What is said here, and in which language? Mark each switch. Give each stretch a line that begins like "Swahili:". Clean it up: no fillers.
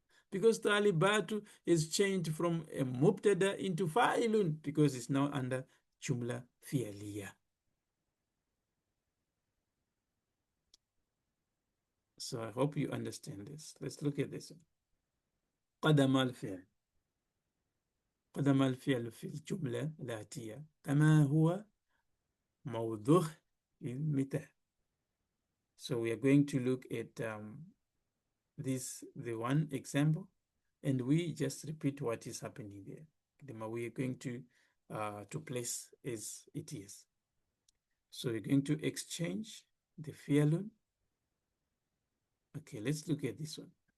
English: Because talibatu is changed from a mubtada into fa'ilun because it's now under jumla fi'liya. So I hope you understand this. Let's look at this.
Arabic: قدم الفعل. قدم الفعل في الجملة الآتية كما هو موضوع المثال.
English: So we are going to look at the one example, and we just repeat what is happening there. We are going to place as it is. So we're going to exchange the fi'lun. Okay, let's look at this one.